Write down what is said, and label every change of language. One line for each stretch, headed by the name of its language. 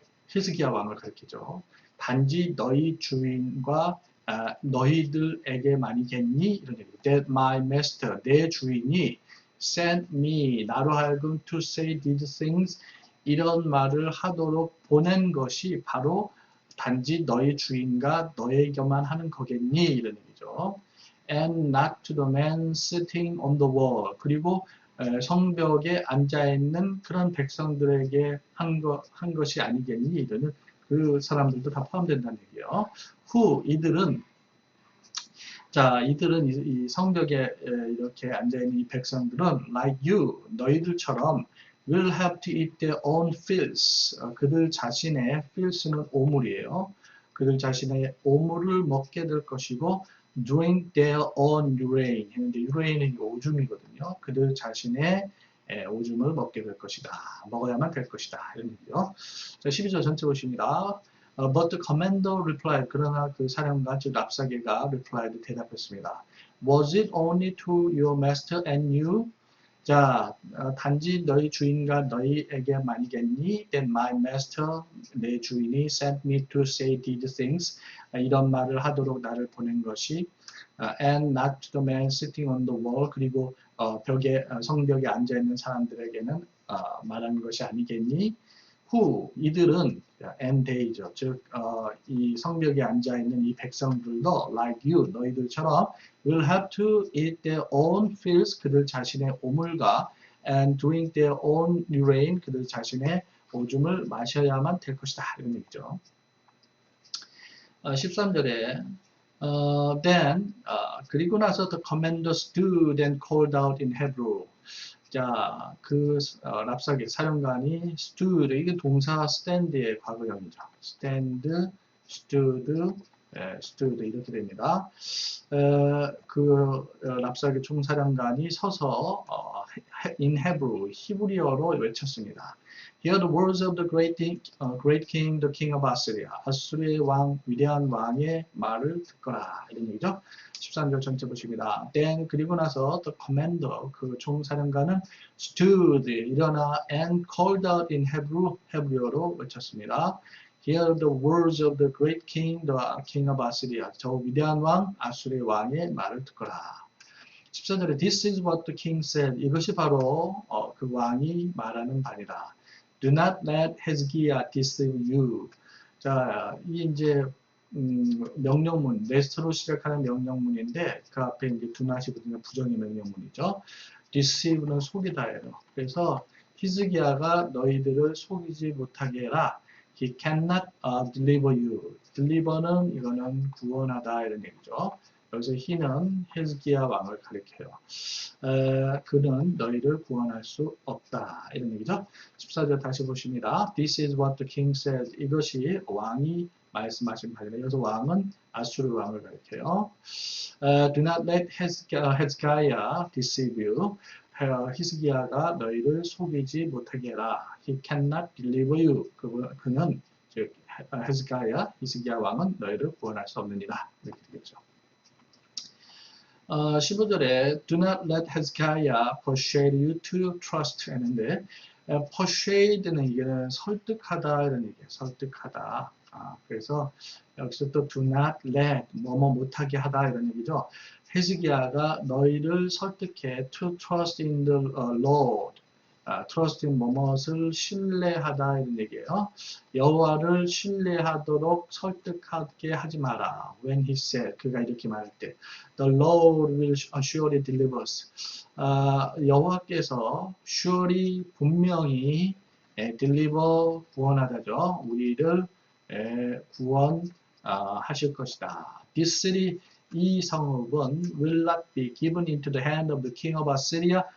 Korean: 히스기야 왕을 가리키죠. 단지 너희 주인과 너희들에게만이겠니? 이런 얘기.
English: That my master,
Korean: 내 주인이
English: sent me,
Korean: 나로 하여금
English: to say these things,
Korean: 이런 말을 하도록 보낸 것이 바로 단지 너희 주인과 너에게만 하는 거겠니? 이런 얘기죠.
English: And not to the man sitting on the wall.
Korean: 그리고 성벽에 앉아있는 그런 백성들에게 한 것이 아니겠니? 이러는 그 사람들도 다 포함된다는 얘기예요.
English: Who,
Korean: 이들은 이 성벽에 이렇게 앉아있는 이 백성들은
English: like you,
Korean: 너희들처럼
English: will have to eat their own filth.
Korean: 그들 자신의 filth는 오물이에요. 그들 자신의 오물을 먹게 될 것이고
English: drink their own urine.
Korean: 했는데 urane은 오줌이거든요. 그들 자신의 오줌을 먹게 될 것이다. 먹어야만 될 것이다. 이런 얘기요. 자, 12절 전체 보십니다.
English: But the commander replied.
Korean: 그러나 그 사령관, 즉 랍사게가 replied, 대답했습니다.
English: Was it only to your master and you?
Korean: 자, 단지 너희 주인과 너희에게만이겠니?
English: Then my master,
Korean: 내 주인이
English: sent me to say these things.
Korean: 이런 말을 하도록 나를 보낸 것이
English: and not to the man sitting on the wall.
Korean: 그리고 성벽에 앉아있는 사람들에게는 말하는 것이 아니겠니? Who, 이들은
English: and they
Korean: 죠. 즉, 이 성벽에 앉아있는 이 백성들도
English: like you,
Korean: 너희들처럼
English: will have to eat their own filth,
Korean: 그들 자신의 오물과
English: and drink their own urine,
Korean: 그들 자신의 오줌을 마셔야만 될 것이다. 이런 얘기죠.
English: 13절에 then,
Korean: 그리고 나서
English: the commander stood and called out in Hebrew.
Korean: 자, 그 랍사게 사령관이 stood, 이게 동사 stand의 과거형이죠. stand, stood, stood 이렇게 됩니다. 그 랍사게 총사령관이 서서
English: in Hebrew,
Korean: 히브리어로 외쳤습니다.
English: Hear the words of the great king, the king of Assyria.
Korean: 아수르의 왕, 위대한 왕의 말을 듣거라. 이런 얘기죠. 13절 전체 보십니다.
English: Then,
Korean: 그리고 나서
English: the commander,
Korean: 그 총사령관은
English: stood, 일어나 and called out in Hebrew,
Korean: 헤브리어로 외쳤습니다.
English: Hear the words of the great king, the king of Assyria.
Korean: 저 위대한 왕, 아수르의 왕의 말을 듣거라.
English: 14절에 This is what the king said.
Korean: 이것이 바로 그 왕이 말하는 바니라.
English: Do not let Hezekiah deceive you.
Korean: 자, 이 이제 명령문, nest로 시작하는 명령문인데 그 앞에 이제 do not이거든요. 부정의 명령문이죠. deceive는 속이다예요. 그래서 히스기야가 너희들을 속이지 못하게 해라.
English: He cannot deliver you.
Korean: deliver는 이거는 구원하다 이런 얘기죠. 여기서 he는 히스기야 왕을 가리켜요. 그는 너희를 구원할 수 없다. 이런 얘기죠. 14절 다시 보십니다.
English: This is what the king says.
Korean: 이것이 왕이 말씀하신 바입니다. 여기서 왕은 아수르 왕을 가리켜요.
English: Do not let Hezekiah deceive you.
Korean: 히스기야가 너희를 속이지 못하게 해라. He cannot deliver you. 그는 즉 히스기야 왕은 너희를 구원할 수 없느니라. 이렇게 되겠죠. 15절에
English: Do not let Hezekiah persuade you to trust
Korean: 했는데 persuade는 이게는 설득하다 이런 얘기예요. 설득하다. 그래서 여기서 또 do not let 뭐뭐 못하게 하다 이런 얘기죠. 히스기야가 너희를 설득해
English: to trust in the Lord.
Korean: trust in 뭐뭇을 신뢰하다 이런 얘기예요. 여호와를 신뢰하도록 설득하게 하지 마라.
English: When he said,
Korean: 그가 이렇게 말할 때,
English: the Lord will surely deliver us.
Korean: 여호와께서 surely 분명히 deliver 구원하다죠. 우리를 구원하실 것이다.
English: This city,
Korean: 이 성읍은
English: will not be given into the hand of the king of Assyria.